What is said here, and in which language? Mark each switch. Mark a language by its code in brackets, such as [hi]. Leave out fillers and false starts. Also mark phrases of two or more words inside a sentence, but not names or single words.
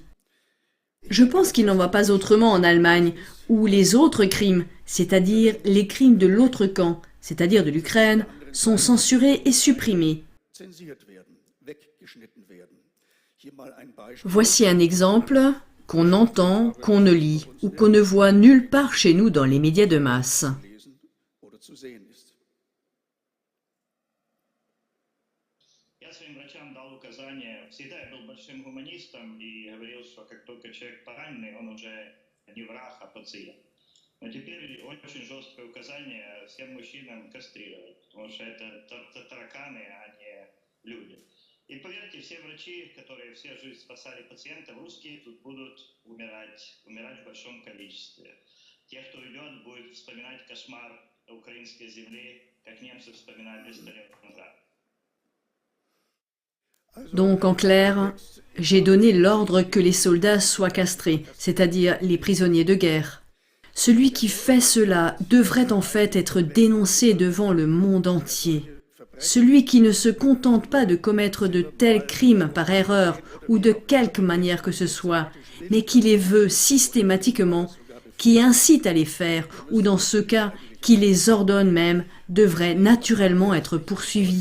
[fr] Je pense qu'il n'en va pas autrement en Allemagne, où les autres crimes, c'est-à-dire les crimes de l'autre camp, c'est-à-dire de l'Ukraine, sont censurés et supprimés. Voici un exemple qu'on entend, qu'on ne lit ou qu'on ne voit nulle part chez nous dans les médias de masse. [ru] Но теперь очень жесткое указание всем мужчинам кастрировать, потому что это тараканы, а не люди. И поверьте, все врачи, которые всю жизнь спасали пациентов, русские тут будут умирать в большом количестве. Те, кто уйдет, будут вспоминать кошмар украинской земли, как немцы вспоминали Сталинград. [fr] Donc, en clair, j'ai donné l'ordre que les soldats soient castrés, c'est-à-dire les prisonniers de guerre. Celui qui fait cela devrait en fait être dénoncé devant le monde entier. Celui qui ne se contente pas de commettre de tels crimes par erreur ou de quelque manière que ce soit, mais qui les veut systématiquement, qui incite à les faire, ou dans ce cas, qui les ordonne même, devrait naturellement être poursuivi.